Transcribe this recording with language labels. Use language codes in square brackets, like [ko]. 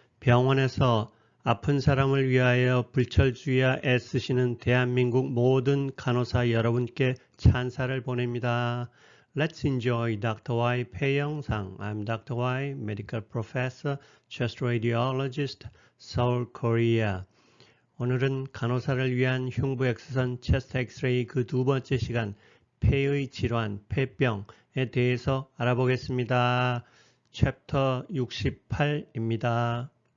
[ko] 병원에서 아픈 사람을 위하여 불철주야 애쓰시는 대한민국 모든 간호사 여러분께 찬사를 보냅니다. [en] Let's enjoy Dr. Y [ko] 폐영상. [en] I'm Dr. Y, Medical Professor, Chest Radiologist, Seoul, Korea. [ko] 오늘은 간호사를 위한 흉부 엑스선 체스트 엑스레이 그 두 번째 시간 폐의 질환, 폐병에 대해서 알아보겠습니다. 챕터 68입니다.